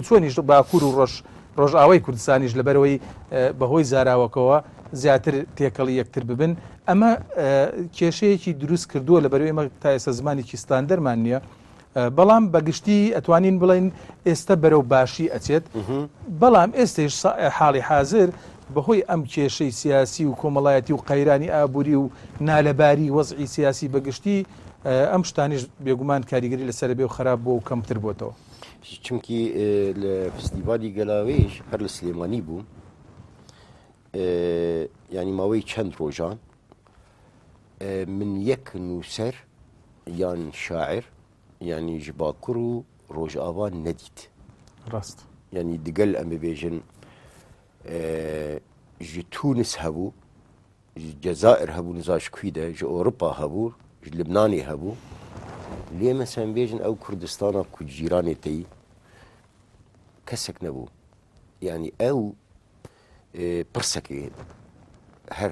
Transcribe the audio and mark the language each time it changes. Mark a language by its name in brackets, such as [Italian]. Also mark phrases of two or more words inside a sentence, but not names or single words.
[Central Kurdish] چۆنیش باکوور و ڕۆژئاوای کوردستانیش لەبەرەوەی بەهۆی زاراوەکەوە زیاتر تێکەڵی یەکتر ببن ئەمە کێشەیەکی دروست کردووە لەبەرەوەی ئێمە تا ئێستا زمانێکی ستاندەرمان نییە بەڵام بەگشتی ئەتوانین بڵێن ئێستا بەرەو باشی ئەچێت بەڵام ئێستش حاڵی حاضر بەهۆی ئەم کێشەی سیاسی و کۆمەڵایەتی و قەیرانی ئابووری و نالەباری وەزعی سیاسی بەگشتی ئەم شتانیش بێگومان کاریگەری لەسەر بێ و خراپ بۆ و کەمتر بۆتەوە چونکی لە فستیڤالی گەلاوێژ هەر لە سلێمانی بوو ینی ماوەی چەند ڕۆژان من یەک نووسەر یان شاعر ینی [Kurdish] ji bakur û rojava nedît rast yanî digel em bibêjin ji Tunis hebû ji Cezair hebû niza ji kwî de ji Ewropa hebû ji Libnanê hebû lê me sem bêjin ew Kurdistana ku cîranê te yî kesek nebû yanî ew pirsekê her